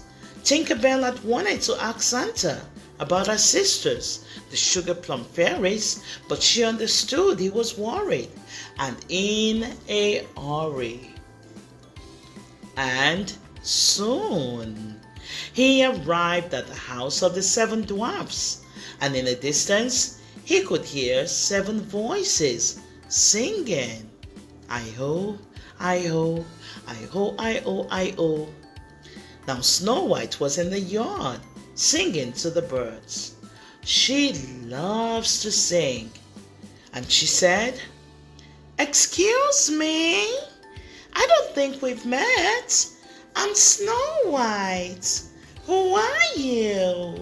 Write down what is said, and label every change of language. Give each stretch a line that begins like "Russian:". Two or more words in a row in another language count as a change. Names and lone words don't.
English: Tinkerbell had wanted to ask Santa about her sisters, the sugar plum fairies, but she understood he was worried and in a hurry. And soon he arrived at the house of the 7 dwarfs, and in the distance he could hear 7 voices singing, "I-ho, I-ho, I-ho, I-ho, I-ho." Now Snow White was in the yard singing to the birds. She loves to sing, and she said, "Excuse me, I don't think we've met. I'm Snow White. Who are you?